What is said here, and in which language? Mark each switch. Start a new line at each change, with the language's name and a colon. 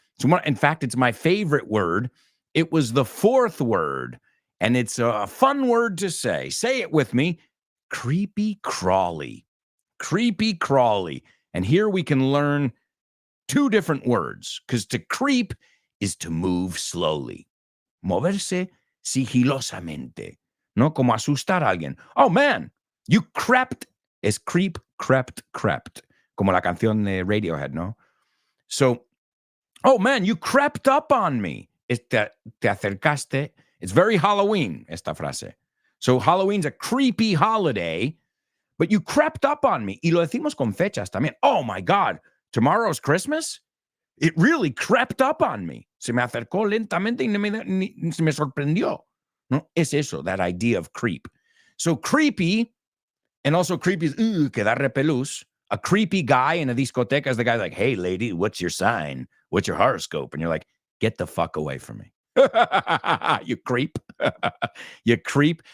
English: So, in fact, it's my favorite word. It was the fourth word, and it's a fun word to say. Say it with me. Creepy crawly. Creepy crawly. And here we can learn two different words, because to creep is to move slowly.
Spanish: Moverse sigilosamente. No como asustar a alguien.
English: Oh, man, you crept.
Spanish: Es creep, crept. Como la canción de Radiohead, ¿no?
English: So, oh, man, you crept up on me.
Spanish: Te acercaste.
English: It's very Halloween,
Spanish: esta frase.
English: So Halloween's a creepy holiday, but you crept up on me.
Spanish: Y lo decimos con fechas también.
English: Oh, my God, tomorrow's Christmas? It really crept up on me.
Spanish: Se me acercó lentamente y se me sorprendió. No, es eso,
English: that idea of creep. So creepy, and also creepy is,
Spanish: que da repelús.
English: A creepy guy in a discoteca is the guy like, hey, lady, what's your sign? What's your horoscope? And you're like, get the fuck away from me. You creep. You creep.